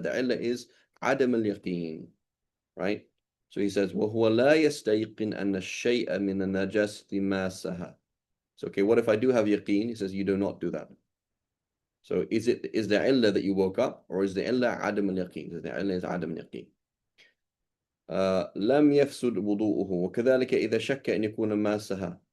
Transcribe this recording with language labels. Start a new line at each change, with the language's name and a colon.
English: The illah is
Arabic: عدم اليقين,
English: right? So he says
Arabic: وهو لا يستيقن أن الشيء من النجاسة ماسها.
English: So okay, what if I do have yaqeen? He says you do not do that. So is the illah that you woke up, or is the illah
Arabic: عدم اليقين?
English: The illah is
Arabic: عدم اليقين. لم يفسد وضوءه وكذلك إذا شك أن يكون ماسها.